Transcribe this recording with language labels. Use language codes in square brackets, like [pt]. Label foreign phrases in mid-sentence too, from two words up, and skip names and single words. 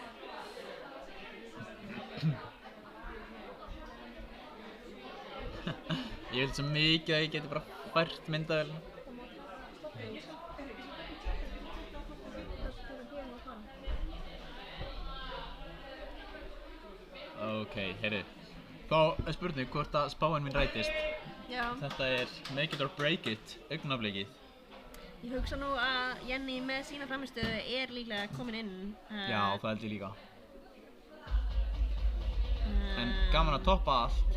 [is] Ég vil svo mikið að ég geti bara fært myndavélina. Ok, heyrðu. Þá er spurning hvort að spáin mín rætist. Já. Þetta er [en] make it or break it, [is] augnablikið. Ég hugsa nú að Jenny með sína frammistöðu er líklega komin inn. Já, það held ég líka. En gaman að toppa allt.